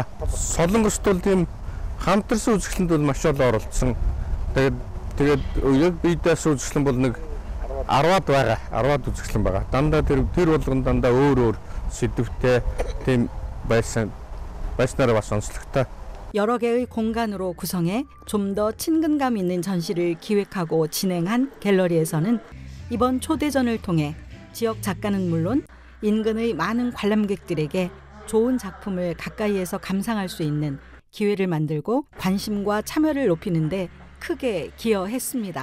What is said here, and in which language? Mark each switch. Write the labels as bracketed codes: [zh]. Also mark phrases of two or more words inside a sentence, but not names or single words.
[mn] Солонгост бол тийм хамтарсан үзэсгэлэнд бол маш олон оролцсон. Тэгээд яг бидээс үзэсгэлэн бол нэг 10-аад байгаа. 10-аад үзэсгэлэн байгаа. Дандаа тэр болгон дандаа өөр сэдвтэй тийм байснараа бас онцлогтой. [ko] 여러 개의 공간으로 구성해 좀 더 친근감 있는 전시를 기획하고 진행한 갤러리에서는 이번 초대전을 통해 지역 작가는 물론 인근의 많은 관람객들에게 좋은 작품을 가까이에서 감상할 수 있는 기회를 만들고 관심과 참여를 높이는 데 크게 기여했습니다.